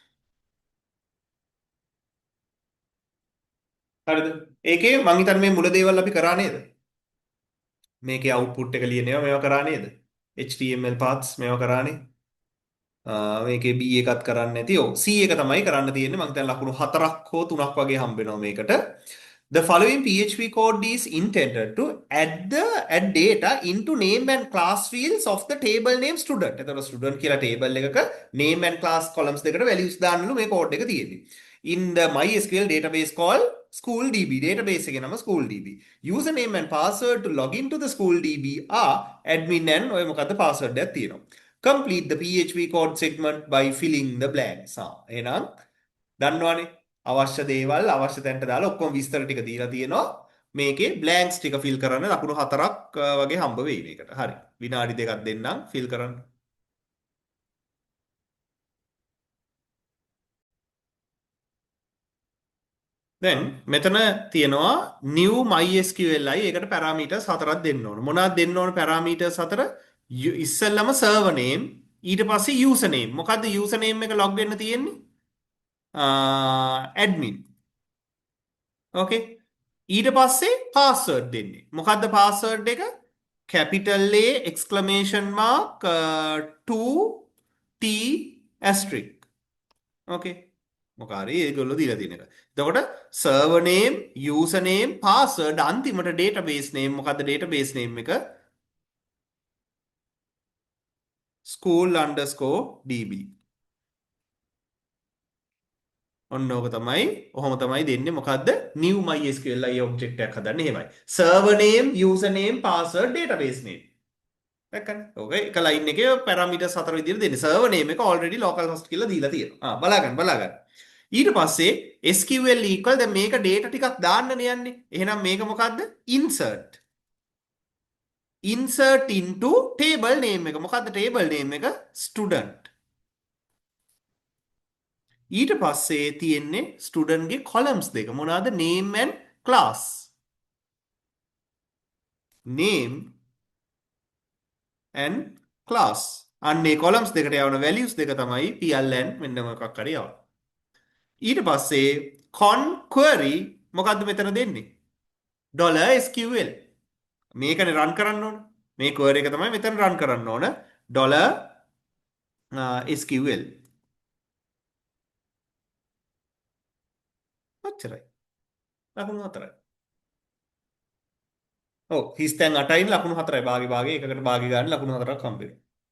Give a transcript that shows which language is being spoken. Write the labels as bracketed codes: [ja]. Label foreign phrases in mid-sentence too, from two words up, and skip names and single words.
[si] හරිද? ඒකේ මං හිතන්නේ මේ මුල දේවල් අපි කරා නේද? මේකේ අවුට්පුට් එක ලියන ඒවා මේවා කරා නේද? [en] HTML paths [si] මේවා කරානේ. මේකේ B එකත් කරන්න නැති. ඔව් C එක තමයි කරන්න තියෙන්නේ. මං හිතන්නේ ලකුණු 4ක් හෝ 3ක් වගේ හම්බ වෙනවා මේකට. [en] The following PHP code is intended to add data into name and class fields of the table name student. [si] එතකොට student කියලා table එකක [en] name and class columns [si] දෙකට values දාන්නලු මේ code එක තියෙන්නේ. [en] In the MySQL database called SchoolDB. database [si] එකේ නම [en] SchoolDB. Username and password to log into the SchoolDB are admin and [si] ඔය මොකද්ද [en] password [si] එකක් තියෙනවා. [en] Complete the PHP code segment by filling the blanks. [si] එහෙනම් දන්නවනේ අවශ්‍ය දේවල් අවශ්‍ය තැනට දාලා ඔක්කොම විස්තර ටික දීලා තියෙනවා. මේකේ බ්ලැන්ක්ස් ටික ෆිල් කරන්න ලකුණු 4ක් වගේ හම්බ වෙයි මේකට. හරි. විනාඩි දෙකක් දෙන්නම් ෆිල් කරන්න. දැන් මෙතන තියෙනවා [en] new mysqli [si] ඒකට parameters හතරක් දෙන්න ඕන. මොනවද දෙන්න ඕන parameters හතර? ඉස්සෙල්ලම [en] server name [si] ඊට පස්සේ [en] user name. [si] මොකද්ද [en] user name [si] එක log වෙන්න තියෙන්නේ? admin. ඕකේ. ඊට පස්සේ පාස්වර්ඩ් දෙන්නේ. මොකද්ද පාස්වර්ඩ් එක? [en] capital A exclamation mark 2 T asterisk. [si] ඕකේ. මොකාරී ඒගොල්ලෝ දීලා තියෙන එක. එතකොට [en] server name, user name, password [si] අන්තිමට [en] database name [si] මොකද්ද [en] database name [si] එක? school_db. ඔන්න ඕක තමයි ඔහොම තමයි දෙන්නේ මොකද්ද [en] new mysqli object [si] එකක් හදන්න එහෙමයි [en] server name user name password database name [si] දැක්කනේ ඕක එක line එකේ parameters හතර විදිහට දෙන්නේ [en] server name [si] එක [en] already localhost [si] කියලා දීලා තියෙනවා බලාගන්න ඊට පස්සේ [en] sql equal [si] දැන් මේක data ටිකක් දාන්නනේ යන්නේ එහෙනම් මේක මොකද්ද [en] insert into table name [si] එක මොකද්ද [en] table name [si] එක student ඊට පස්සේ තියෙන්නේ ස්ටුඩන්ට්ගේ කොලම්ස් දෙක මොනවාද [en] name and class name and class [si] අන්නේ කොලම්ස් දෙකට යවන values දෙක තමයි pln මෙන්න මොකක් හරි යවන ඊට පස්සේ [en] con query [si] මොකද්ද මෙතන දෙන්නේ $sql මේකනේ රන් කරන්න ඕන මේ query එක තමයි මෙතන රන් කරන්න ඕන $sql ඔච්චරයි ලකුණු හතරයි ඔව් හිස් තැන් 8යින් ලකුණු 4යි භාගේ එකකට භාගේ ගන්න ලකුණු 4ක් හම්බ වෙනවා.